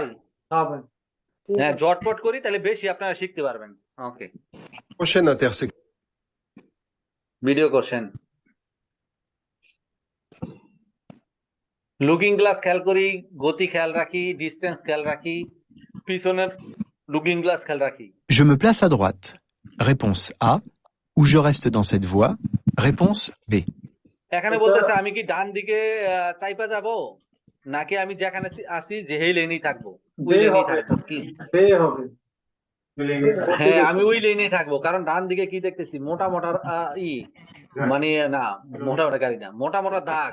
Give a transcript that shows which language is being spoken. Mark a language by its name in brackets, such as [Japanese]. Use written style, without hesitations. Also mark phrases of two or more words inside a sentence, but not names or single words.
[Bangla] হ্যাঁ, জটপট করি তাহলে বেশি আপনারা শিখতে পারবেন। ওকে, [French] Prochaine intersection. [Bangla] ভিডিও করছেন, [English] looking glass [Bangla] খেয়াল করি, গতি খেয়াল রাখি, ডিস্টেন্স খেয়াল রাখি, পিছনের [English] looking glass [Bangla] খেয়াল রাখি। [French] Je me place à droite. Réponse A. Ou je reste dans cette voie. Réponse B. [Bangla] এখানে বলতেছে আমি কি ডান দিকে চাইপা যাব, নাকি আমি যেখানে আছি যেই লেনেই থাকবো, ওই লেনেই থাকবো? হ্যাঁ, আমি ওই লেনেই থাকবো, কারণ ডান দিকে কি দেখতেছি? মোটা মোটা মানে না, মোটা মোটা গাড়ি না, মোটা মোটা দাগ।